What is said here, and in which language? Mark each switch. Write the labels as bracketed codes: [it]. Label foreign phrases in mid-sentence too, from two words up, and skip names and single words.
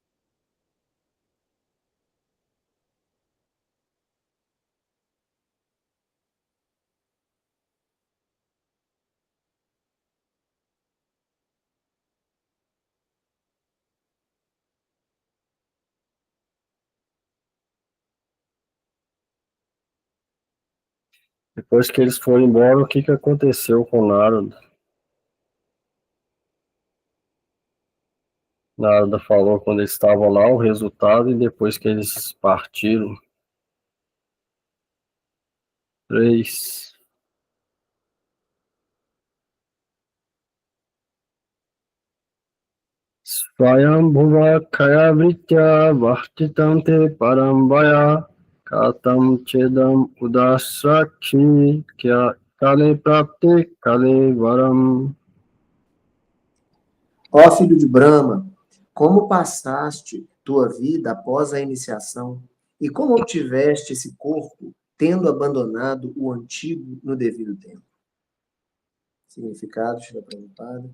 [pt] Depois que eles foram embora, o que aconteceu com Narada? Narada falou quando eles estavam lá o resultado e depois que eles partiram. 3. [sa] Swayambhuva kaya vritya vahtitante parambaya katam chedam udasrakshi kya kale prapte kale varam. [pt] Ó filho de Brahma, como passaste tua vida após a iniciação e como obtiveste esse corpo, tendo abandonado o antigo no devido tempo? Significado, Shri Prabhupada.